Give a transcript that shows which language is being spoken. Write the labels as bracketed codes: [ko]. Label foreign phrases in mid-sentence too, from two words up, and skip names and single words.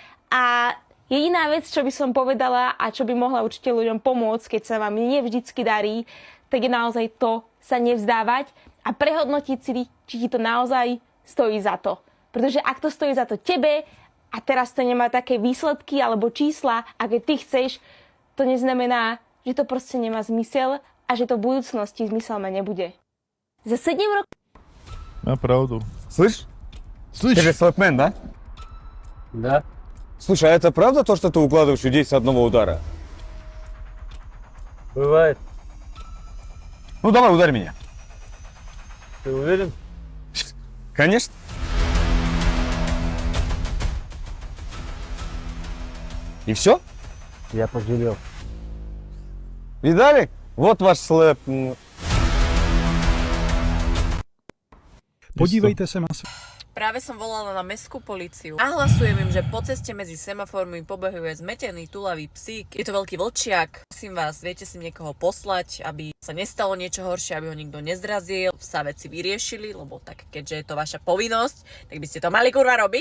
[sk] A jediná vec, čo by som povedala a čo by mohla určite ľuďom pomôcť, keď sa vám nie vždycky darí, tak je naozaj to sa nevzdávať a prehodnotiť si, či ti to naozaj stojí za to. Pretože ak to stojí za to tebe a teraz to nemá také výsledky alebo čísla, aké ty chceš, to neznamená, že to proste nemá zmysel a že to v budúcnosti zmysel mať nebude. [ru] За 7 роков... [sk] Má pravdu. [ru] Слышь? Слышь? Ты же слэпмен, да? Да. Слушай, а это правда то, что ты укладываешь людей с одного удара? Бывает. Ну давай, ударь меня. Ты уверен? Конечно. И все? Я пожалел. Видали? Вот ваш слэп. [cs] Podívejte se na svět. [sk] Práve som volala na mestskú políciu a hlasujem im, že po ceste medzi semaformi pobehuje zmetený tulavý psík. Je to veľký vlčiak. Prosím vás, viete si niekoho poslať, aby sa nestalo niečo horšie, aby ho nikto nezdrazil, sa veci vyriešili, lebo tak keďže je to vaša povinnosť, tak by ste to mali kurva robiť.